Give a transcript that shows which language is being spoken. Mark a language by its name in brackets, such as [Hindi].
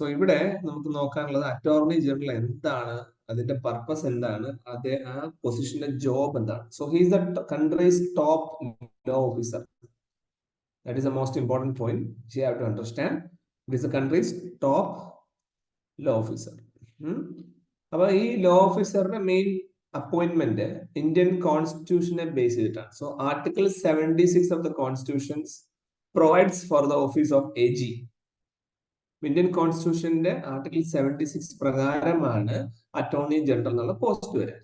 [Malayalam] So ഇവിടെ നമുക്ക് നോക്കാനുള്ളത് attorney general എന്താണ്, അതിന്റെ പർപ്പസ് എന്താണ്, ആ പൊസിഷന്റെ ജോബ് എന്താണ്. [English] So he's the country's top law officer. That is the most important point you have to understand. It is the country's top law officer. [Malayalam] അപ്പൊ ഈ law ഓഫീസറുടെ മെയിൻ അപ്പോയിന്റ്മെന്റ് ഇന്ത്യൻ കോൺസ്റ്റിറ്റ്യൂഷനെ ബേസ് ചെയ്തിട്ടാണ്. [English] So article 76 of the constitution's provides for the office of A G. [Malayalam] Indian കോൺസ്റ്റിറ്റ്യൂഷന്റെ article 76 പ്രകാരമാണ് attorney general എന്നുള്ള post വരെ.